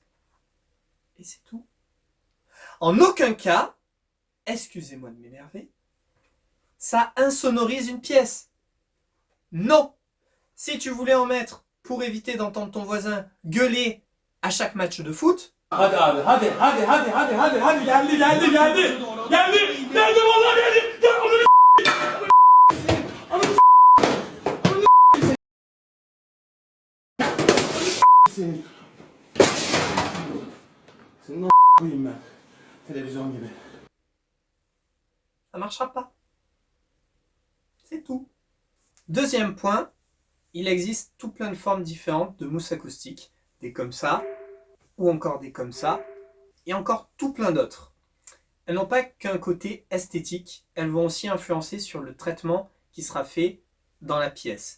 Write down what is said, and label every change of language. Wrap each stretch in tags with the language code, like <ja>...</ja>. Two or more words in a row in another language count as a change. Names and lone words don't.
<fr>Et c'est tout. En aucun cas, excusez-moi de m'énerver, ça insonorise une pièce. Non! Si tu voulais en mettre pour éviter d'entendre ton voisin gueuler à chaque match de foot,</fr> <tr>Hadi abi hadi geldi vallahi geldi. Senin. Senin koyayım ben. Televizyon gibi.</tr> <fr>ça ne marchera pas. C'est tout. Deuxième point, il existe tout plein de formes différentes de mousse acoustique. Des comme ça, ou encore des comme ça, et encore tout plein d'autres. Elles n'ont pas qu'un côté esthétique, elles vont aussi influencer sur le traitement qui sera fait dans la pièce.</fr>